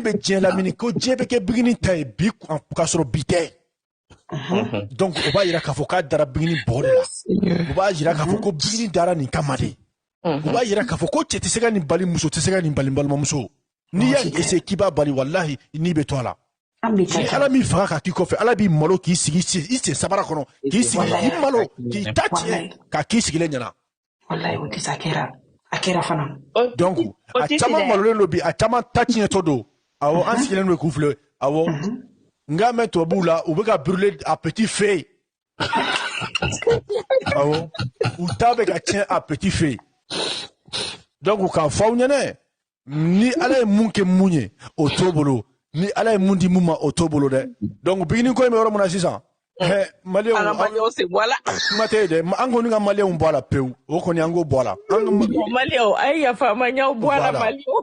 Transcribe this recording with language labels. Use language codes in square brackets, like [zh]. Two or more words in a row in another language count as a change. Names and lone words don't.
[bm] bɛ diɲɛ lamini ko diɲɛ bɛ kɛ bigini ta ye bi k'a sɔrɔ bi tɛ donc o b'a yira k'a fɔ k'a dara bigini bɔgɔ de la o b'a yira k'a fɔ ko bigini dara nin kama de o b'a yira k'a fɔ ko cɛ tɛ se ka nin bali muso tɛ se ka nin bali balimamuso n'i y'a essayer k'i b'a bali walahi n'i bɛ to a la ni ala min faga ka k'i kɔfɛ ala b'i malo k'i sigi i sen sabara kɔnɔ k'i sigi k'i malo k'i ta tiɲɛ ka k'i sigilen ɲɛna wallahi o tɛ se a kɛra fana donc a caman malolen don bi a caman ta tiɲɛtɔ don awɔ an sigilen don k'u filɛ awɔ nga mɛn tubabuw la u bɛ ka [fr] brûler à petit feu [bm] awɔ u ta bɛ ka tiɲɛ [fr] à petit feu [bm] donc k'a fɔ aw ɲɛna ni ala ye mun kɛ mun ye o t'o bolo ni ala ye mun di mun ma o t'o bolo dɛ donc bigini ko in bɛ yɔrɔ min na sisan maliyɛnw se bɔ a la kuma tɛ dɛ an kɔni ka maliyɛnw bɔ a la pewu o kɔni an k'o bɔ a la maliyɛnw a ye yafa ma ɲaw bɔ a la maliyɛnw